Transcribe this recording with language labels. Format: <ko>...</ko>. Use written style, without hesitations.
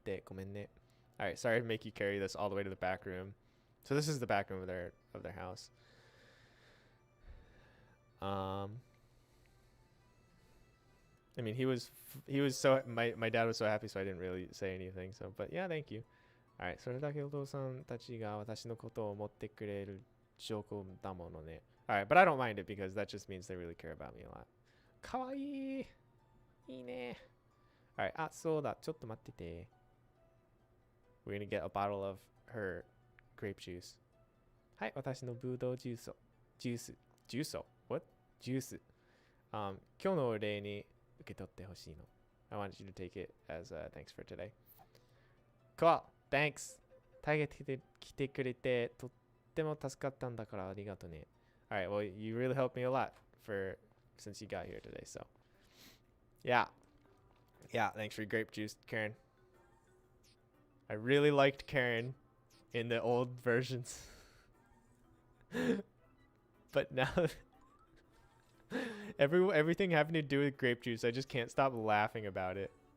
<en>Alright, sorry to make you carry this all the way to the back room. So this is the back room of their house. I mean, he was so my dad was so happy, so I didn't really say anything. So, but yeah, thank you. All right,</en> <ja>それだけお父さんたちが私のことを思ってくれる証拠だものね.</ja> <en>All right, but I don't mind it because that just means they really care about me a lot.</en> <ja>かわいい。いいね.</ja> <en>All right,</en> <ja>そうだ、ちょっと待ってて.</ja> <en>We're gonna get a bottle of her grape juice.</en> <ja>はい、私のブドウジュース。ジュース。</ja> <en>What?</en> <ja>ジュース。今日のお礼に受け取ってほしいの.</ja> <en>I wanted you to take it as thanks for today. Cool. Thanks.</en> <ja>タイが来てくれてとっても助かったんだからありがとね.</ja> <en>All right. Well, you really helped me a lot since you got here today. So, yeah. Yeah. Thanks for your grape juice, Karen. I really liked Karen in the old versions. But now everything having to do with grape juice, I just can't stop laughing about it.</en>